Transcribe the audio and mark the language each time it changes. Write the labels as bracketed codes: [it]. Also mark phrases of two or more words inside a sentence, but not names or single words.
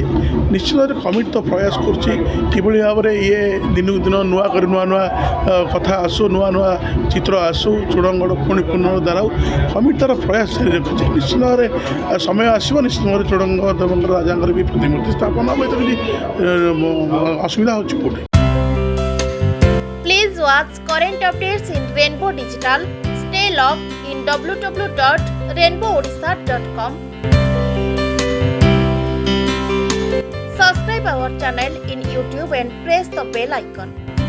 [or] ନିଶ୍ଚିତ ଭାବରେ କମିଟି ତ ପ୍ରୟାସ କରୁଛି କିଭଳି ଭାବରେ ଇଏ ଦିନକୁ ଦିନ ନୂଆ କରି ନୂଆ ନୂଆ କଥା ଆସୁ, ନୂଆ ନୂଆ ଚିତ୍ର ଆସୁ, ଚୂଡ଼ଙ୍ଗଡ଼ ପୁଣି ପୁନରୁଦ୍ଧାର ହେଉ। କମିଟି ତା'ର ପ୍ରୟାସ ଜାରି ରଖୁଛି। ନିଶ୍ଚିତ ଭାବରେ ସମୟ ଆସିବ, ନିଶ୍ଚିତ ଭାବରେ ଚୂଡ଼ଙ୍ଗ ଦେବଙ୍କର ରାଜାଙ୍କର ବି ପ୍ରତିମୂର୍ତ୍ତି ସ୍ଥାପନ ହେବ। ଏଥିରେ କିଛି ଅସୁବିଧା ହେଉଛି କେଉଁଠି? [en] Please watch current updates in Rainbow Digital. Stay logged in www.rainbowodisha.com. Subscribe our channel in YouTube and press the bell icon.